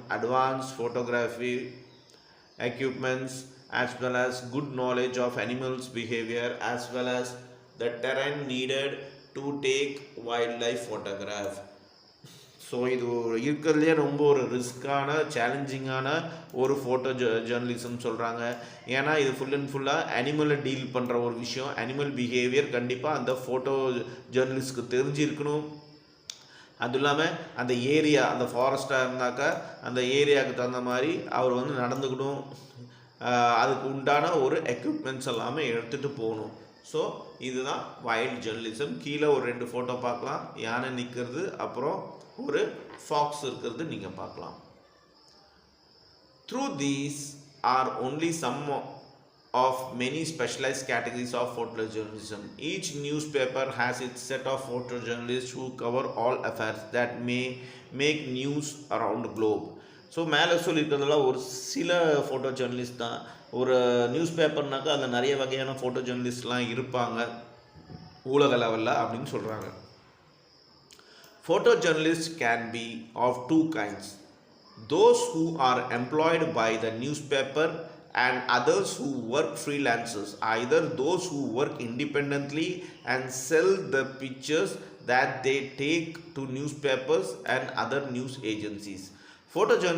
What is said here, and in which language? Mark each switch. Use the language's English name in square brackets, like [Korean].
[English] Advanced photography equipments as well as good knowledge of animals behavior as well as the terrain needed to take wildlife photograph. [Tamil] So இது இருக்கிறதுலே ரொம்ப ஒரு ரிஸ்க்கான சேலஞ்சிங்கான ஒரு photo journalism சொல்கிறாங்க. ஏன்னா இது [English] full and ஃபுல்லாக [Tamil] அனிமலை டீல் பண்ணுற ஒரு விஷயம். அனிமல் பிஹேவியர் கண்டிப்பாக அந்த ஃபோட்டோ ஜேர்னலிஸ்ட்க்கு தெரிஞ்சிருக்கணும். அதுவும் இல்லாமல் அந்த ஏரியா, அந்த ஃபாரஸ்ட்டாக இருந்தாக்கா அந்த ஏரியாவுக்கு தகுந்த மாதிரி அவர் வந்து நடந்துக்கணும். அதுக்கு உண்டான ஒரு எக்யூப்மெண்ட்ஸ் எல்லாமே எடுத்துகிட்டு போகணும். ஸோ இதுதான் வைல்ட் ஜேர்னலிசம். கீழே ஒரு 2 ஃபோட்டோ பார்க்கலாம், யானை நிற்கிறது, அப்புறம் ஒரு ஃபாக்ஸ் இருக்கிறது நீங்கள் பார்க்கலாம். [English] Through these are only some of many specialized categories of photojournalism. Each newspaper has its set of photojournalists who cover all affairs that may make news around the globe. [Tamil] So மேலே சொல்லியிருக்கிறதுலாம் ஒரு சில photo journalist தான். ஒரு news பேப்பர்னாக்கா அதில் நிறைய வகையான photo ஜேர்னலிஸ்ட்லாம் இருப்பாங்க உலக லெவலில் அப்படின்னு சொல்கிறாங்க. [English] Photojournalists can be of 2 kinds. Those who are employed by the newspaper and others who work freelancers, either those who work independently and sell the pictures that they take to newspapers and other news agencies. Photojournalists